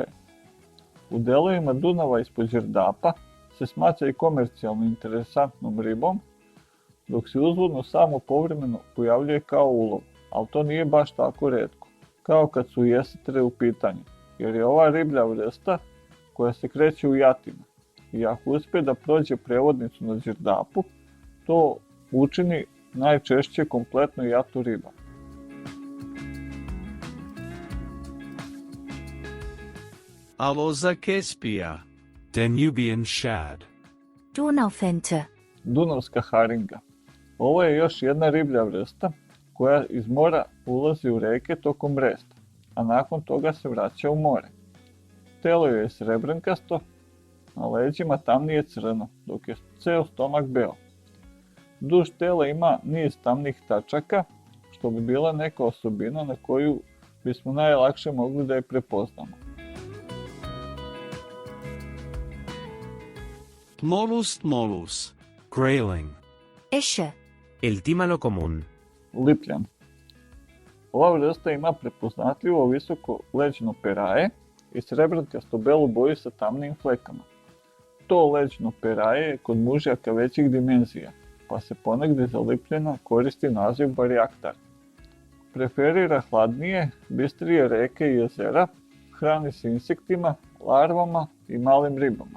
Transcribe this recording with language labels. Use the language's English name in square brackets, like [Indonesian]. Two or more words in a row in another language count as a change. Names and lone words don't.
[Serbian] U delovima Dunava ispod đerdapa se smatra i komercijalno interesantnom ribom, dok se uzvodno samo povremeno pojavljuje kao ulov, ali to nije baš tako retko, kao kad su jesetre u pitanju, jer je ova riblja vrsta koja se kreće u jatima i ako uspije da prođe prevodnicu na đerdapu, to učini najčešće kompletno jatu riba. [Latin] Aloza kespia. [English] Danubian shad. [German] Donaufente. [Serbian] Dunavska haringa. Ovo je još jedna riblja vrsta koja iz mora ulazi u reke tokom resta, a nakon toga se vraća u more. Telo joj je srebrenkasto, na leđima tamnije crno, dok je ceo stomak beo. Duž tela ima niz tamnih tačaka, što bi bila neka osobina na koju bismo najlakše mogli da je prepoznamo. [Latin] Tmolus. [English] Grayling. [German] Esche. [Spanish] El tímalo común. [Serbian] Lipljan. Ova vrsta ima prepoznatljivo visoko leđno peraje i srebrenkasto belu boju sa tamnim flekama. To leđno peraje je kod mužjaka većih dimenzija, pa se ponegdje za lipljena koristi naziv barjaktar. Preferira hladnije, bistrije reke i jezera, hrani se insektima, larvama i malim ribama.